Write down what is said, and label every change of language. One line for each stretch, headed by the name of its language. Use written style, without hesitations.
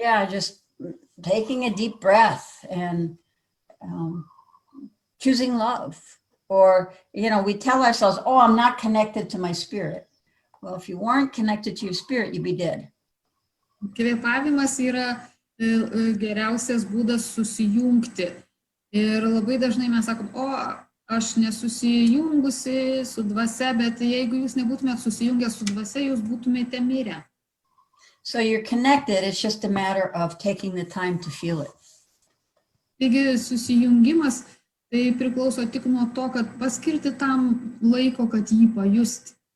English: Just taking a deep breath and choosing love. Or, we tell ourselves, oh, I'm not connected to my spirit. Well, if you weren't connected to your spirit, you'd be dead.
Lithuanian: Kvėpavimas yra geriausias būdas susijungti. Ir labai dažnai mes sakom, aš nesusijungusi su dvasia, bet jeigu jūs nebūtumėt susijungę su dvasia, jūs būtumėte mirę.
English: So you're connected, it's just a matter of taking the time to feel it.
Lithuanian: Taigi susijungimas tai priklauso tik nuo to, kad paskirti tam laiko, kad jį pajusti.